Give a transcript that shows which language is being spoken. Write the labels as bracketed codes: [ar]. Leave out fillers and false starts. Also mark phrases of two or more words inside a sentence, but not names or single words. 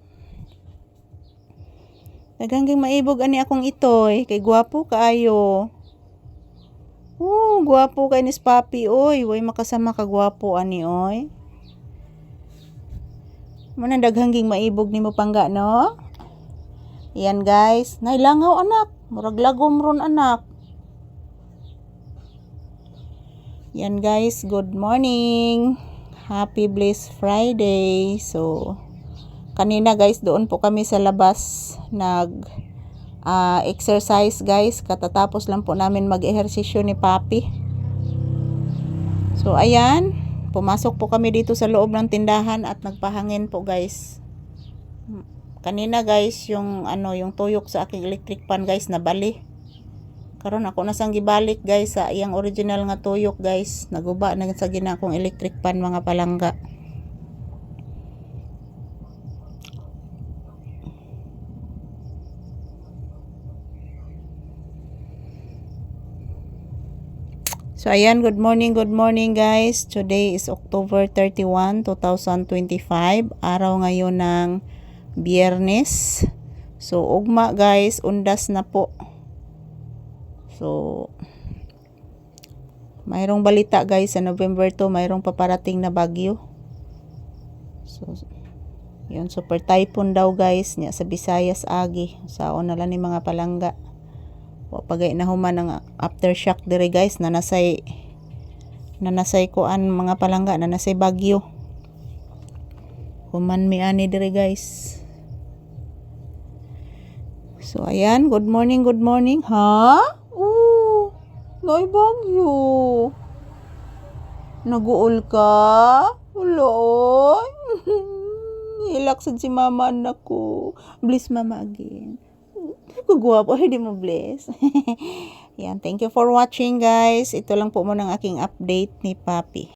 [ceb] Daghang maibog ani akong itoy, kay gwapo kaayo. Gwapo kay ni papi oy, way makasama ka gwapo ani oy. Muna daghang maibog nimo pangga no. Yan guys, nailangaw anak, murag lagom ron anak. [en] Yan guys, good morning. Happy Blessed Friday. So, [tl] kanina guys, doon po kami sa labas [en] exercise guys. [tl] Katatapos lang po namin mag-ehersisyo ni Papi. So, ayan. Pumasok po kami dito sa loob ng tindahan at nagpahangin po guys. Kanina guys, yung tuyok sa aking [en] electric pan [tl] guys, nabali. [ceb] Karon ako na sang gibalik guys sa iyang original nga tuyok guys. Naguba na sa ginakong [en] electric pan [ceb] mga palangga. [en] So ayan, good morning guys. Today is October 31, 2025. [tl] Araw ngayon ng Biyernes. [ceb] So ugma guys, undas na po. [tl] So, mayroong balita guys sa November 2, mayroong paparating na bagyo. [ceb] So, yun, [en] super typhoon [ceb] daw guys nya sa Visayas agi. Saon na lang ni mga palangga. Wa pagay na human ang aftershock dire guys na nasay kuan mga palangga na nasay bagyo. Human mi ani dire guys. [en] So, ayan, good morning, ha? [ceb] Nay bagyo. Naguol ka? Wala oy. Hilak sad si mama anak ko. [en] Bless mama again. [tl] Kagwapo, hindi mo bless. Yan, [en] thank you for watching guys. [tl] Ito lang po muna ang aking update ni Papi.